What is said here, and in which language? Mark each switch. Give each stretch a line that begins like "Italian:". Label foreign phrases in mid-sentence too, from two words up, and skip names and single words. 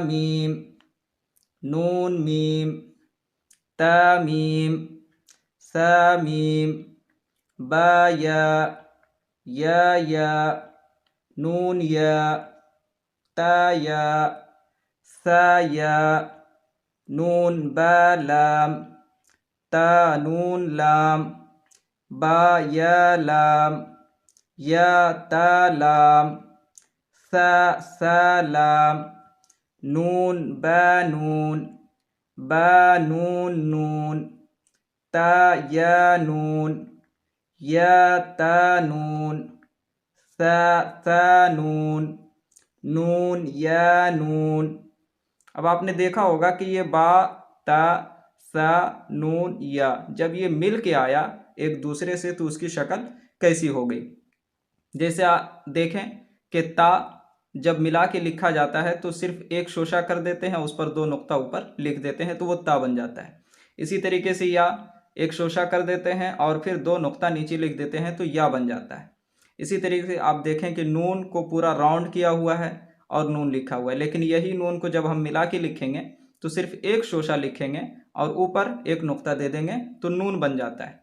Arabic: میم، نون میم، تا میم، ثا میم، با یا، یا، نون یا، تا یا، ثا یا، نون با لام، تا نون لام، با یا لام، یا تا لام، ثا لام، نون با نون، با نون نون، تا یا نون، یا تا نون، ثا نون، نون یا نون۔
Urdu: اب آپ نے دیکھا ہوگا کہ یہ با، تا، ثا، نون، یا جب یہ مل کے آیا ایک دوسرے سے تو اس کی شکل کیسی ہو گئی۔ جیسے دیکھیں کہ تا جب ملا کے لکھا جاتا ہے تو صرف ایک شوشہ کر دیتے ہیں، اس پر 2 نقطہ اوپر لکھ دیتے ہیں تو وہ تا بن جاتا ہے. اسی طریقے سے یا ایک شوشہ کر دیتے ہیں اور پھر 2 نقطہ نیچے لکھ دیتے ہیں تو یا بن جاتا ہے. اسی طریقے سے آپ دیکھیں کہ نون کو پورا راؤنڈ کیا ہوا ہے اور نون لکھا ہوا ہے، لیکن یہی نون کو جب ہم ملا کے لکھیں گے تو صرف ایک شوشہ لکھیں گے اور اوپر ایک نقطہ دے دیں گے تو نون بن جاتا ہے.